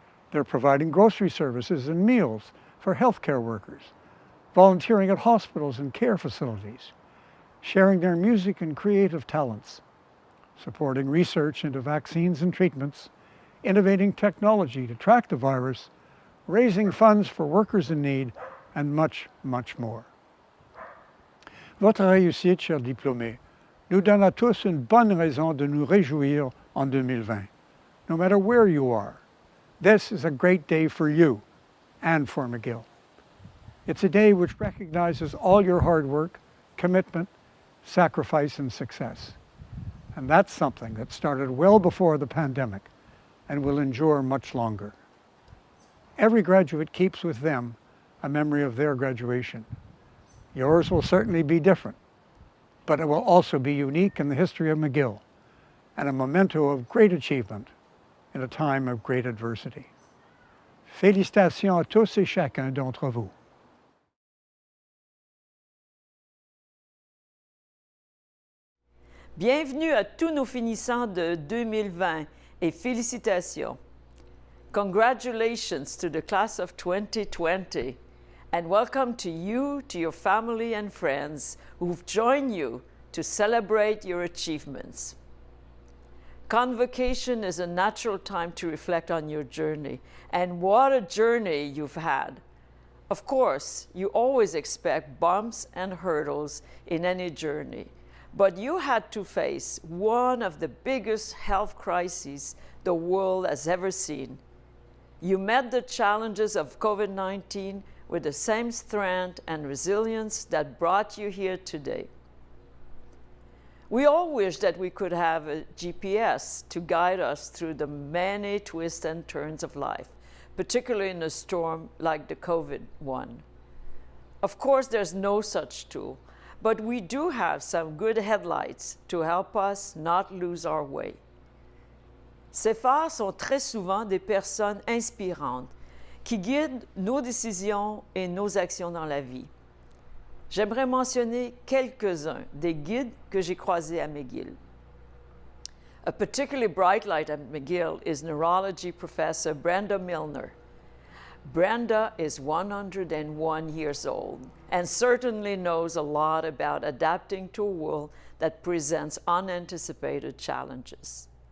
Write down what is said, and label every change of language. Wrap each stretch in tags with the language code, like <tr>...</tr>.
<en>They're providing grocery services and meals for healthcare workers, volunteering at hospitals and care facilities, sharing their music and creative talents, supporting research into vaccines and treatments, innovating technology to track the virus, raising funds for workers in need, and much, much more.</en> <fr>Votre réussite, chers diplômés, nous donne à tous une bonne raison de nous réjouir en 2020.</fr> <en>No matter where you are, this is a great day for you and for McGill. It's a day which recognizes all your hard work, commitment, sacrifice, and success. And that's something that started well before the pandemic and will endure much longer. Every graduate keeps with them a memory of their graduation. Yours will certainly be different, but it will also be unique in the history of McGill and a memento of great achievement in a time of great adversity.</en> <fr>Félicitations à tous et chacun d'entre vous. Bienvenue à tous nos finissants de 2020 et félicitations.</fr> <en>Congratulations to the class of 2020. And welcome to you, to your family and friends who've joined you to celebrate your achievements. Convocation is a natural time to reflect on your journey, and what a journey you've had. Of course, you always expect bumps and hurdles in any journey, but you had to face one of the biggest health crises the world has ever seen. You met the challenges of COVID-19 with the same strength and resilience that brought you here today. We all wish that we could have a GPS to guide us through the many twists and turns of life, particularly in a storm like the COVID one. Of course, there's no such tool, but we do have some good headlights to help us not lose our way.</en> <fr>Ces phares sont très souvent des personnes inspirantes qui guident nos décisions et nos actions dans la vie. j'aimerais mentionner quelques-uns des guides que j'ai croisés à McGill.</fr> <en>A particularly bright light at McGill is neurology professor Brenda Milner. Brenda is 101 years old and certainly knows a lot about adapting to a world that presents unanticipated challenges.</en>